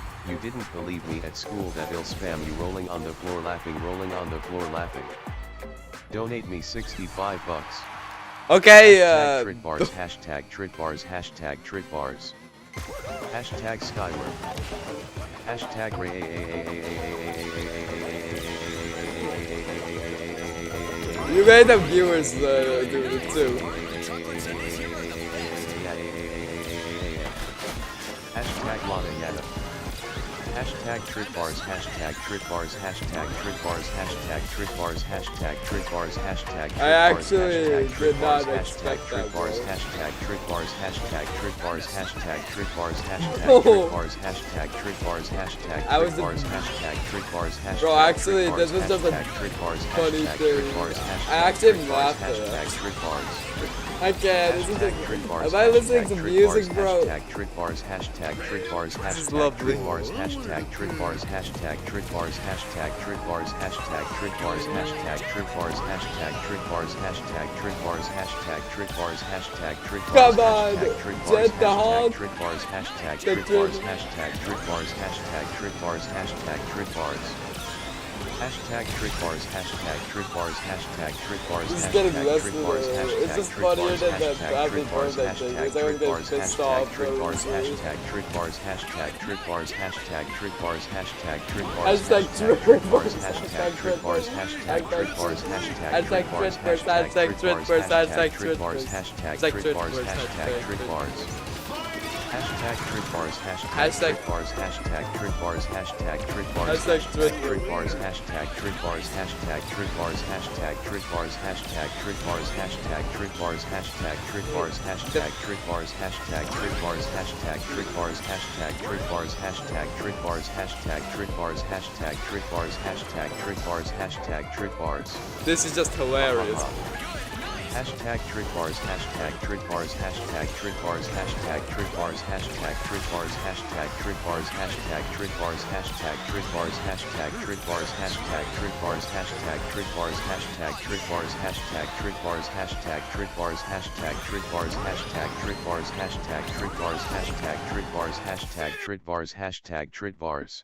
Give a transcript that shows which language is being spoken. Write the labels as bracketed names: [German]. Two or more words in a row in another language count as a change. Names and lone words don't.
[English] you didn't believe me at school that I'll spam you rolling on the floor laughing, rolling on the floor laughing. Donate me 65 bucks. Okay, Hashtag Tridbars, hashtag Tridbars, hashtag Tridbars. Hashtag Skyward. Hashtag you made the viewers do it too. Hashtag Lana Yana. Hashtag Tridbars, hashtag Tridbars, hashtag Tridbars, hashtag Tridbars, hashtag Tridbars, hashtag Tridbars. I actually did not expect that. Hashtag Tridbars, hashtag Tridbars, hashtag Tridbars, hashtag Tridbars, hashtag Tridbars, hashtag Tridbars, hashtag Tridbars, hashtag. Bro, actually, this was just a funny thing. I actually laughed at that. I can't. Am I listening to music, bro? Hashtag Tridbars, hashtag Tridbars, hashtag lovely. Tridbars, hashtag Tridbars, hashtag Tridbars, hashtag Tridbars, hashtag Tridbars, hashtag Tridbars, hashtag Tridbars, hashtag Tridbars, hashtag Tridbars, hashtag Tridbars. Come on, Jet the Hog. Tridbars, hashtag Tridbars, hashtag Tridbars, hashtag Tridbars, hashtag Tridbars. Hashtag Tridbars, hashtag Tridbars, hashtag Tridbars, this is getting less than it's just funnier than that happy birthday thing. It's going to get pissed off. Tridbars, hashtag Tridbars, hashtag Tridbars, hashtag Tridbars, hashtag Tridbars, hashtag Tridbars, hashtag Tridbars, hashtag Tridbars, hashtag Tridbars, hashtag Tridbars, hashtag Tridbars, hashtag Tridbars, hashtag Tridbars. Hashtag Tridbars, hashtag Tridbars, hashtag Tridbars, hashtag Tridbars, hashtag Tridbars, hashtag Tridbars, hashtag Tridbars, hashtag Tridbars, hashtag Tridbars, hashtag Tridbars, hashtag Tridbars, hashtag Tridbars, hashtag Tridbars, hashtag Tridbars, hashtag Tridbars, hashtag Tridbars, hashtag Tridbars, hashtag Tridbars, hashtag Tridbars, hashtag Tridbars. This is just hilarious. Hashtag Tridbars, hashtag Tridbars, hashtag Tridbars, hashtag Tridbars, hashtag Tridbars, hashtag Tridbars, hashtag Tridbars, hashtag Tridbars, hashtag Tridbars, hashtag Tridbars, hashtag Tridbars, hashtag Tridbars, hashtag Tridbars, hashtag Tridbars, hashtag Tridbars, hashtag Tridbars, hashtag Tridbars, hashtag Tridbars, hashtag Tridbars, hashtag Tridbars.